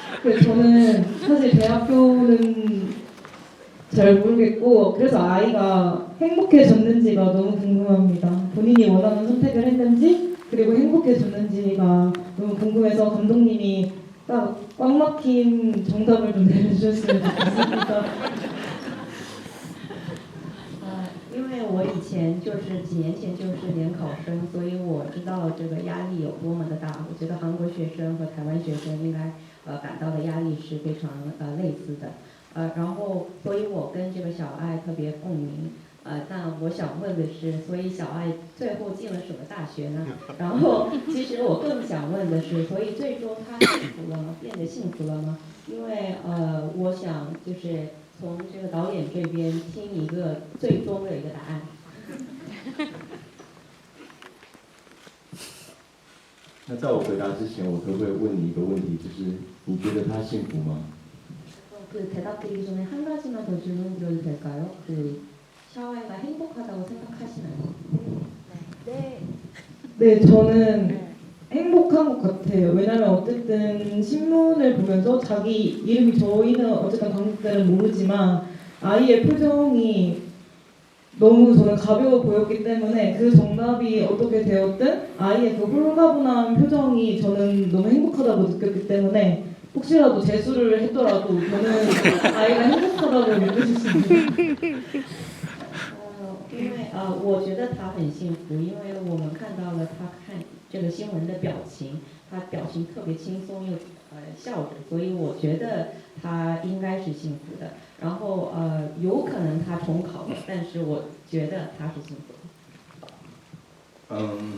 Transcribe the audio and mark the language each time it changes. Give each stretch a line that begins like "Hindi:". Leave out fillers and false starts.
Korean: 그래서 저는 사실 대학교는 잘 모르겠고 그래서 아이가 행복해졌는지가 너무 궁금합니다. 본인이 원하는 선택을 했는지 그리고 행복해졌는지가 너무 궁금해서 감독님이 딱 꽉 막힌 정답을 좀 내려주셨으면 좋겠습니다.
Chinese: 因为我以前就是几年前就是联考生，所以我知道这个压力有多么的大。我觉得韩国学生和台湾学生应该感到的压力是非常类似的。然后所以我跟这个小爱特别共鸣。那我想问的是，所以小爱最后进了什么大学呢？然后其实我更想问的是，所以最终他幸福了吗？变得幸福了吗？因为我想就是从这个导演这边听一个最终的一个答案。那在我回答之前，我可不可以问你一个问题，就是你觉得他幸福吗？
Korean: 그 대답드리기 전에 한 가지만 더 질문 드려도 될까요? 그 샤와이가 행복하다고 생각하시나요? 네, 저는 행복한 것 같아요. 왜냐면 어쨌든 신문을 보면서 자기 이름이 저희는 어쨌든 관객들은 모르지만 아이의 표정이 너무 저는 가벼워 보였기 때문에 그 정답이 어떻게 되었든 아이의 그 홀가분한 표정이 저는 너무 행복하다고 느꼈기 때문에 혹시라도 재수를 했더라도 저는 아이가 행복하다고 느껴졌습니다.
Chinese: 因为我觉得他很幸福，因为我们看到了他看这个新闻的表情，他表情特别轻松又笑着，所以我觉得他应该是幸福的。然后有可能他重考了，但是我觉得他是幸福的。